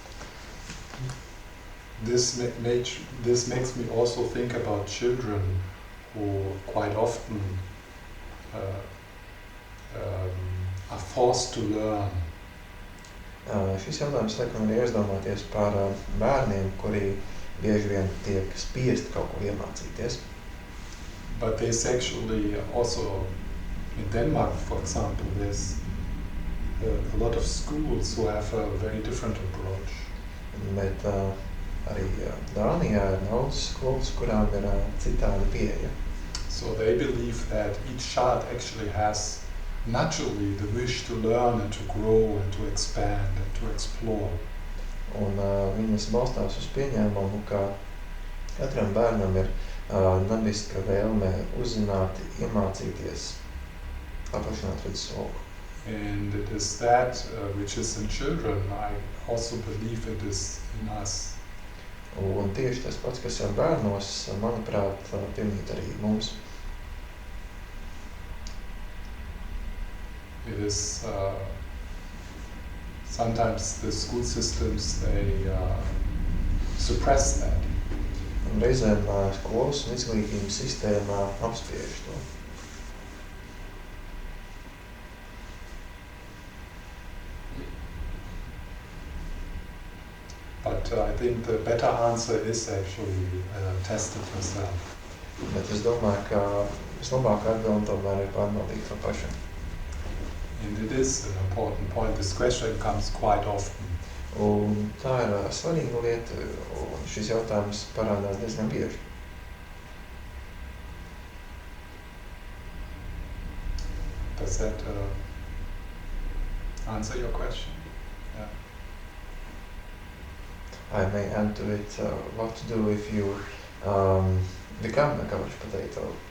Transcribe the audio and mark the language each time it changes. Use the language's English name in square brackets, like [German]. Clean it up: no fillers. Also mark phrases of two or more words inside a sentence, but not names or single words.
[English] This makes me also think about children who quite often are forced to learn. [Latvian] Šis jautājums liek man arī aizdomāties par bērniem, kuri bieži vien tiek spiest kaut ko iemācīties. [English] But there's actually also, in Denmark, for example, there's a lot of schools who have a very different approach. [Latvian] Bet arī Dānijā ir daudz skolas, kurām ir citāda pieeja. [English] So they believe that each child actually has naturally the wish to learn and to grow and to expand and to explore. [Latvian] Un viņas balstās uz pieņēmumu, ka katram bērnam ir dabiska vēlme uzzināt, iemācīties, paplašināt redzesloku. [English] And it is that which is in children. I also believe it is in us. [Latvian] Un tieši tas pats, kas ir bērnos, manuprāt, piemīt arī mums. [English] It is sometimes the school systems, they suppress that. [Latvian] Un reizēm skolas un izglītības sistēmā apspiež to. [English] But I think the better answer is actually test it yourself. [Latvian] Bet es domāju, ka vislabākā atbilde tomēr ir pārbaudīt to pašu. [English] And it is an important point. This question comes quite often. [Latvian] Un tā ir svarīga lieta, un šis jautājums parādās diezgan bieži. [English] Does that answer your question? Yeah. I may add to it what to do if you become a couch potato.